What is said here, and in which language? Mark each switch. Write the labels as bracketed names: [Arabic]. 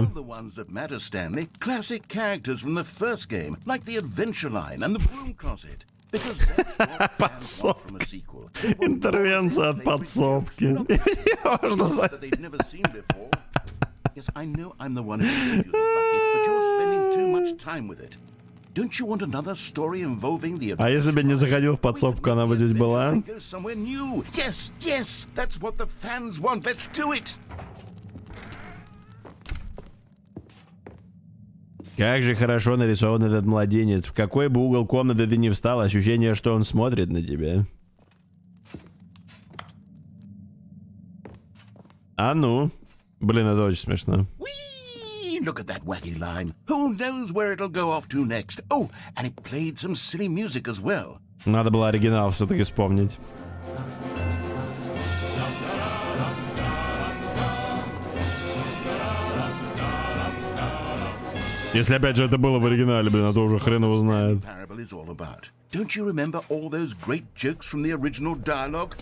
[English] We're the ones that matter, Stanley. Classic characters from the first game, like the Adventure Line and the Broom Closet. Because that's what fans want from a sequel. They want [Russian] Интервенция от подсобки. [English] that they've never seen before. Yes, I know I'm the one who gave you the bucket, but you're spending too much time with it. Don't you want another story involving the... [Russian] А если бы не заходил в подсобку, она бы здесь была? [English] Go somewhere new. Yes, yes, that's what the fans want. Let's do it. [Russian] Как же хорошо нарисован этот младенец. В какой бы угол комнаты ты ни встал, ощущение, что он смотрит на тебя. А ну. Блин, это очень смешно. [English] Whee! Look at that wacky line. Who knows where it'll go off to next? Oh, and it played some silly music as well. [Russian] Надо было оригинал все-таки вспомнить. Если опять же это было в оригинале, блин, а то уже хрен его знает. [English] Don't you remember all those great jokes from the original dialogue?